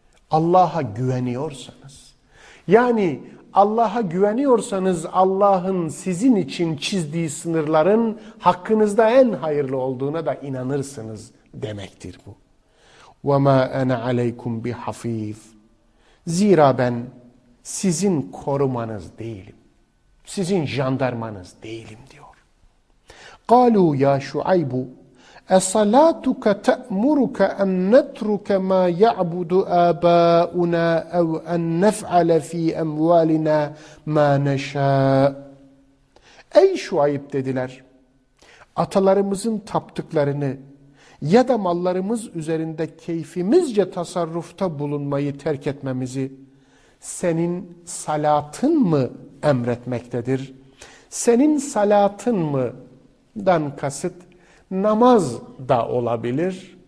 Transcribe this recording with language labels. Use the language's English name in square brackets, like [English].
[Turkish] Allah'a güveniyorsanız, yani Allah'a güveniyorsanız Allah'ın sizin için çizdiği sınırların hakkınızda en hayırlı olduğuna da inanırsınız demektir bu. [Arabic] وَمَا أَنَا عَلَيْكُمْ بِحَف۪يفٍ [Turkish] Zira ben sizin korumanız değilim, sizin jandarmanız değilim diyor. [Arabic] قالوا يا شعيب أصلاتك تأمرك أن نترك ما يعبد آباؤنا أو أن نفعل في أموالنا ما نشاء [Turkish] Ey Şuayb dediler, atalarımızın taptıklarını ya da mallarımız üzerinde keyfimizce tasarrufta bulunmayı terk etmemizi senin salatın mı emretmektedir? Senin salatın mı dan kasıt namaz da olabilir.